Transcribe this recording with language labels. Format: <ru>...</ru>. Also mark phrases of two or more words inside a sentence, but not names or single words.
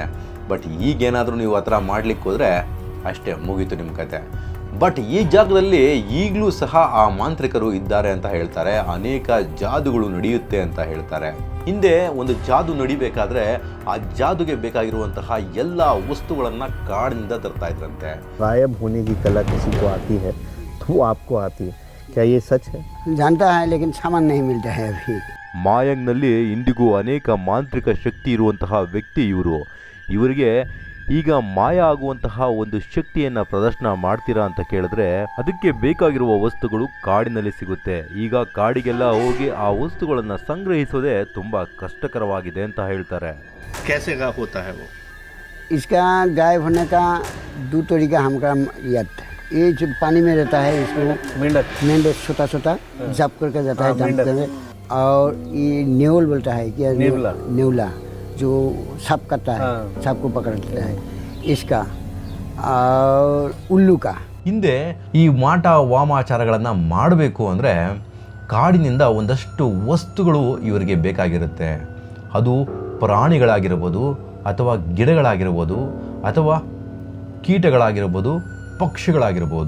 <kn>ಬಟ್ ಈಗೇನಾದರೂ ನೀವು ಆ ಥರ ಮಾಡಲಿಕ್ಕೆ ಹೋದರೆ ಅಷ್ಟೇ, ಮುಗೀತು ನಿಮ್ಮ ಕತೆ. ಬಟ್ ಈ ಜಾಗದಲ್ಲಿ ಈಗಲೂ ಸಹ ಆ ಮಾಂತ್ರಿಕರು ಇದ್ದಾರೆ ಅಂತ ಹೇಳ್ತಾರೆ. ಅನೇಕ ಜಾದುಗಳು ನಡೆಯುತ್ತೆ ಅಂತ ಹೇಳ್ತಾರೆ. ಹಿಂದೆ ಒಂದು ಜಾದು ನಡಿಬೇಕಾದ್ರೆ ಆ ಜಾದುಗೆ ಬೇಕಾಗಿರುವಂತಹ ಎಲ್ಲ ವಸ್ತುಗಳನ್ನು ಕಾಡಿನಿಂದ ತರ್ತಾ ಇದ್ರಂತೆ.</kn> <hi>गायब होने की कला किसी को आती है तो वो आपको आती है, क्या ये सच है? जानता है लेकिन सामान नहीं मिलता है अभी.</hi> <kn>ಮಾಯಾಂಗ್ನಲ್ಲಿ ಇಂದಿಗೂ ಅನೇಕ ಮಾಂತ್ರಿಕ ಶಕ್ತಿ ಇರುವಂತಹ ವ್ಯಕ್ತಿ ಇವರು. ಇವರಿಗೆ ಈಗ ಮಾಯ ಆಗುವಂತಹ ಒಂದು ಶಕ್ತಿಯನ್ನು ಪ್ರದರ್ಶನ ಮಾಡ್ತೀರಾ ಅಂತ ಕೇಳಿದ್ರೆ, ಅದಕ್ಕೆ ಬೇಕಾಗಿರುವ ವಸ್ತುಗಳು ಕಾಡಿನಲ್ಲಿ ಸಿಗುತ್ತೆ. ಈಗ ಕಾಡಿಗೆಲ್ಲ ಹೋಗಿ ಆ ವಸ್ತುಗಳನ್ನು ಸಂಗ್ರಹಿಸೋದೇ ತುಂಬ ಕಷ್ಟಕರವಾಗಿದೆ ಅಂತ ಹೇಳ್ತಾರೆ.</kn> <hi>कैसे गायब होता है वो? इसका गायब होने का दो तरीका हमका याद है. ये जो पानी में रहता है, इसको मेंढक छोटा छोटा जप करके जाता है जंप में. और ये नेवल बोलता है क्या? नेवला जो सांप काटता है, सांप को पकड़ लेता है, इसका. और उल्लू का.</hi> <kn>ಹಿಂದೆ ಈ ಮಾಟ ವಾಮಾಚಾರಗಳನ್ನು ಮಾಡಬೇಕು ಅಂದರೆ ಕಾಡಿನಿಂದ ಒಂದಷ್ಟು ವಸ್ತುಗಳು ಇವರಿಗೆ ಬೇಕಾಗಿರುತ್ತೆ. ಅದು ಪ್ರಾಣಿಗಳಾಗಿರ್ಬೋದು, ಅಥವಾ ಗಿಡಗಳಾಗಿರ್ಬೋದು, ಅಥವಾ ಕೀಟಗಳಾಗಿರ್ಬೋದು, ಪಕ್ಷಿಗಳಾಗಿರ್ಬೋದು.</kn>